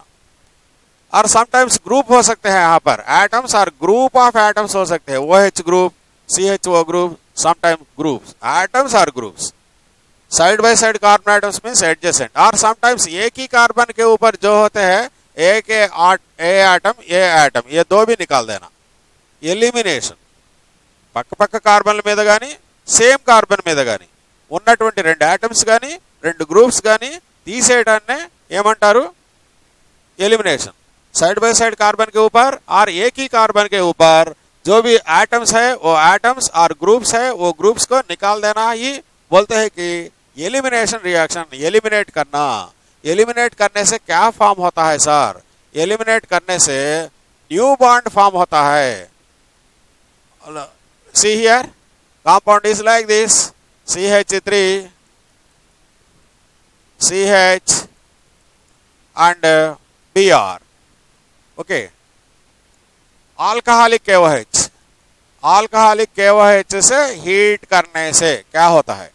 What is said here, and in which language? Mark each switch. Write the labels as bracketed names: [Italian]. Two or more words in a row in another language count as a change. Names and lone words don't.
[Hindi] और [English] sometimes group [Hindi] हो सकते हैं यहाँ पर, एटम्स और [English] group of atoms [Hindi] हो सकते हैं, [English] OH group, CHO group, sometimes groups, [Hindi] एटम्स और ग्रुप्स। [English] side by side carbon atoms means adjacent, [Hindi] और समटाइम्स एक ही कार्बन के ऊपर जो होते हैं ए एटम ये दो भी निकाल देना. [Telugu] ఎలిమినేషన్ పక్క పక్క కార్బన్ల మీద కానీ [English] same carbon [Telugu] మీద కానీ ఉన్నటువంటి రెండు ఆటమ్స్ కానీ రెండు గ్రూప్స్ కానీ తీసేయడాన్నే ఏమంటారు? [Hindi] एलिमिनेशन. [English] side by side carbon [Hindi] के ऊपर और एक ही कार्बन के ऊपर जो भी एटम्स है वो एटम्स और ग्रुप्स है वो ग्रुप्स को निकाल देना ही बोलते हैं कि [English] elimination reaction. [Hindi] एलिमिनेट करना. एलिमिनेट करने से क्या फॉर्म होता है सर? एलिमिनेट करने से [English] new bond [Hindi] फॉर्म होता है. [English] See here, compound is like this: CH3, CH and Br. Okay. alcoholic KOH. alcoholic KOH [Hindi] से हीट करने से क्या होता है?